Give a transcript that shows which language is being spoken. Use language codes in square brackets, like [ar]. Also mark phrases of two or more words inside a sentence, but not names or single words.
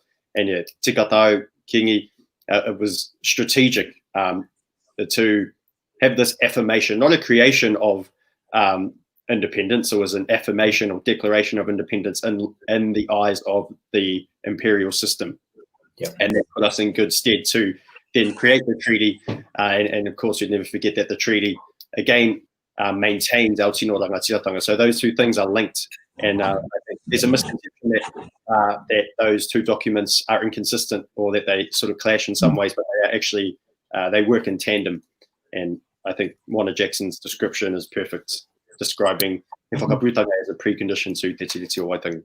[en] And Te Tai Kingi, it was strategic to have this affirmation, not a creation of independence. It was an affirmation or declaration of independence in the eyes of the imperial system. And that put us in good stead to then create the treaty. And of course, you'd never forget that the treaty, again, maintains our [mi] tino rangatiratanga. [en] So those 2 things are linked. And I think there's a misconception that those 2 documents are inconsistent or that they sort of clash in some ways, but they are actually, they work in tandem. And I think Warner Jackson's description is perfect, describing [mi] he whakaputanga [en] as a precondition to Te Tiriti or Waitangi.